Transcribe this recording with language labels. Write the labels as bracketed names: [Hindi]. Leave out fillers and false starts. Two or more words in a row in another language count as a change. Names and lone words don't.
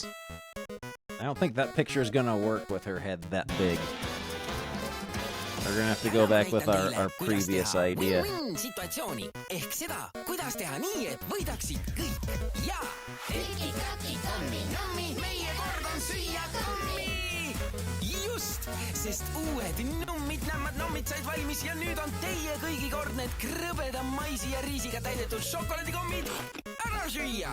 [English] I don't think that picture is gonna work with her head that big. We're gonna have to go back with our previous idea. [Estonian] situatsiooni ehk seda, kuidas teha nii, et võidaksid kõik. Ja tiki-taki-tammi-nammi, meie kord on süüa tammi. Just, sest uued nummid said valmis ja nüüd on teie kõigi kord need krõbeda maisi ja riisiga täidetud šokolaadikommid ära süüa.